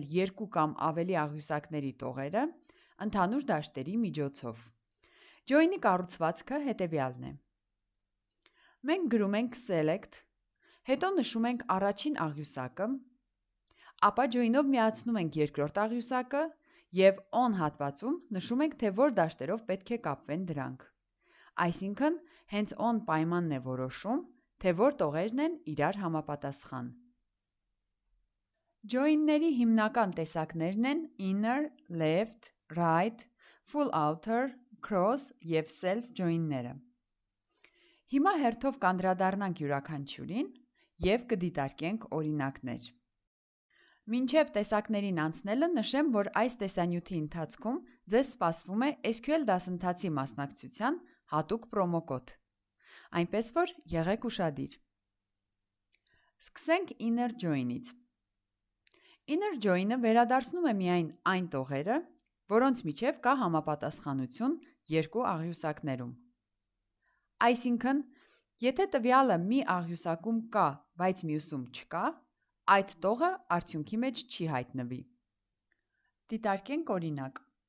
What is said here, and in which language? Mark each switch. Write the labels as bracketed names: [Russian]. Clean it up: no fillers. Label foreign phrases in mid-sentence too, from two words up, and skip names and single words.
[Armenian] երկու կամ ավելի աղյուսակների տողերը ընդհանուր դաշտերի միջոցով։ Join-ի կառուցվածքը հետևյալն է։ Մենք գրում ենք select, հետո նշում ենք առաջին աղյուսակը, ապա join-ով միացնում ենք երկրորդ աղյուսակը և on հատվածում նշում ենք, թե որ դաշտերով պետք է կապվեն դրանք։ Այսինքն, հենց on պայմանն է որոշում, թե որ տողերն են իրար համապատասխան։ Join-ների հիմնական տեսակներն են [English] inner, left, right, full outer, cross [Armenian] և [English] self join-ները։ [Armenian] Հիմա հերթով կանդրադառնանք յուրաքանչյուրին և կդիտարկենք օրինակներ։ Մինչև տեսակներին անցնելը նշեմ, որ այս տեսանյութի ընթացքում ձեզ սպասվում է SQL դասընթացի մասնակցության հատուկ պրոմոկոդ։ Այնպես որ եղեք ուշադիր։ Սկսենք [English] inner join-ից։ Inner join-ը [Armenian] վերադարձնում է միայն այն տողերը, որոնց միջև կա համապատասխանություն երկու աղյուսակներում։ Այսինքն, եթե տվյալը մի աղյուսակում կա, բայց մյուսում չկա, այդ տողը արդյունքի մեջ չի հայտնվի։ Դիտարկենք օրինակ։